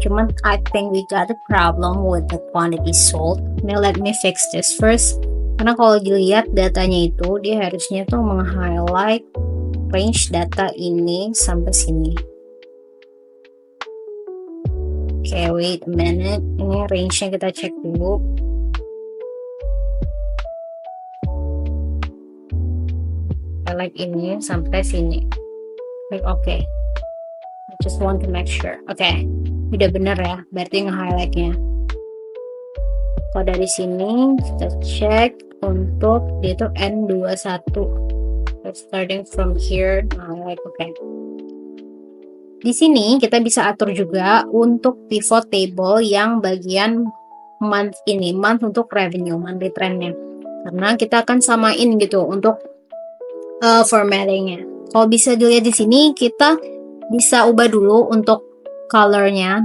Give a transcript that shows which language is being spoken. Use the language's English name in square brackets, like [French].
[Indonesian] Cuman [English] I think we got a problem with the quantity sold. Now let me fix this first. [Indonesian] Karena kalau dilihat datanya itu, dia harusnya tuh meng-highlight range data ini sampai sini. Oke, [English] wait a minute. [Indonesian] Ini range-nya kita cek dulu. Highlight ini sampai sini. Like, oke. [English] Just want to make sure. [Indonesian] Oke, udah bener ya, berarti nge-highlightnya. Kalau dari sini kita cek untuk dia itu N21. [English] Starting from here, highlight. Oke. [Indonesian] Di sini kita bisa atur juga untuk pivot table yang bagian month ini, month untuk revenue, monthly trendnya. Karena kita akan samain gitu untuk formattingnya. Kalau bisa dilihat di sini, kita bisa ubah dulu untuk colornya.